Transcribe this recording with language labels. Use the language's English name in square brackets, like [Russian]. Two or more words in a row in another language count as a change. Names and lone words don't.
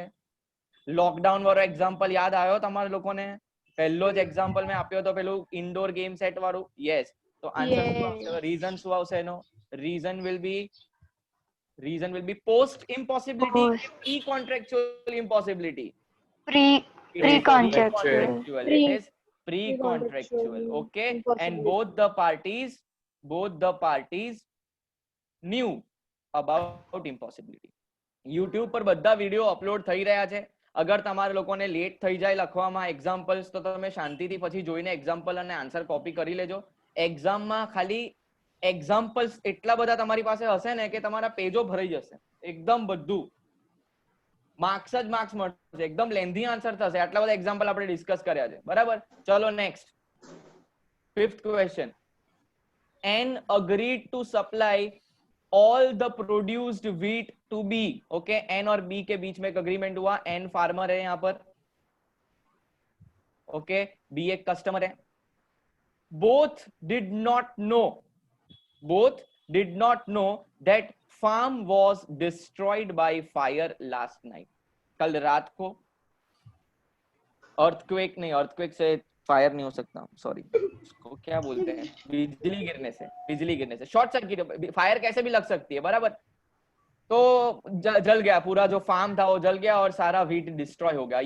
[Gujarati] લોકડાઉન વાળો એક્ઝામ્પલ યાદ આવ્યો તમારા લોકોને? પહેલો જ એક્ઝામ્પલ મેં આપ્યો તો પેલું [English] indoor game set [Gujarati] વાળું. યસ. તો આન્સર શું આવશે? રીઝન શું આવશે એનો? [English] Reason will be post impossibility, pre contractual impossibility. Pre-contractual. It is pre-contractual. Okay, and both the parties both the parties knew about impossibility. [Gujarati] YouTube પર બધા [English] video upload [Gujarati] થઈ રહ્યા છે. અગર તમારા લોકોને લેટ થઈ જાય લખવામાં એક્ઝામ્પલ્સ તો તમે શાંતિથી પછી જોઈને એક્ઝામ્પલ અને આન્સર કોપી કરી લેજો. એક્ઝામમાં ખાલી એક્ઝામ્પલ્સ એટલા બધા તમારી પાસે હશે ને કે તમારા પેજો ભરાઈ જશે. એકદમ બધું માર્ક્સ જ માર્ક્સ મળશે. એકદમ [English] lengthy answer [Gujarati] થશે. આટલા બધા એક્ઝામ્પલ આપણે ડિસ્કસ કર્યા છે. બરાબર, ચલો નેક્સ્ટ. [English] 5th question. N agreed to supply all the produced wheat to B. [Hindi] Okay, N और B के बीच में एक अग्रीमेंट हुआ. N फार्मर है यहाँ पर. Okay, B एक कस्टमर है. [English] Both did not know that farm was destroyed by fire last night. [Hindi] कल रात को earthquake नहीं, earthquake से फायर नहीं हो सकता, सॉरी, उसको क्या बोलते हैं, बिजली गिरने से [English] short circuit, [Hindi] फायर कैसे भी लग सकती है. बराबर, तो जल गया पूरा जो फार्म था वो जल गया और सारा [English] wheat destroy [Hindi] हो गया.